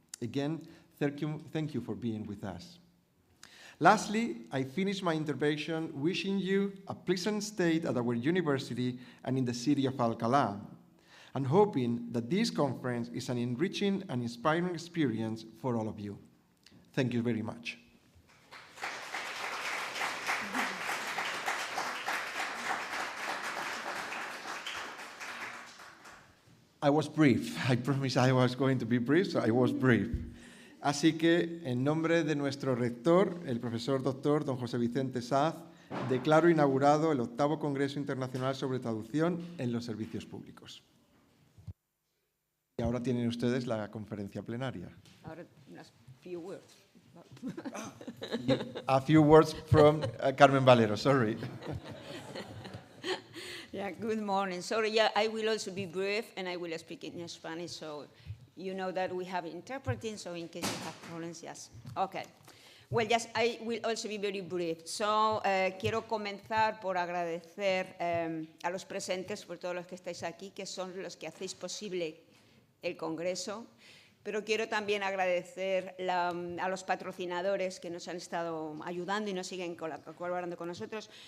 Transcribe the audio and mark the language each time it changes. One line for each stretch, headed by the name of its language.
English: Again, thank you for being with us. Lastly, I finish my intervention wishing you a pleasant stay at our university and in the city of Alcalá, and hoping that this conference is an enriching and inspiring experience for all of you. Thank you very much. I was brief. I promised I was going to be brief, so I was brief.
Spanish: Así que, en nombre de nuestro rector, el profesor doctor don José Vicente Saz, declaro inaugurado el 8º Congreso Internacional sobre Traducción en los Servicios Públicos. Y ahora tienen ustedes la conferencia plenaria. Ahora unas
English: few words. A few words from Carmen Valero, sorry. Yeah, good morning. Sorry, yeah, I will also be brief and I will speak in Spanish, so you know that we have interpreting, so in case you have problems, yes. Okay. Well, yes, I will also be very brief.
Spanish: So, quiero comenzar por agradecer a los presentes, por todos los que estáis aquí, que son los que hacéis posible el Congreso. Pero quiero también agradecer a los patrocinadores que nos han estado ayudando y nos siguen colaborando con nosotros.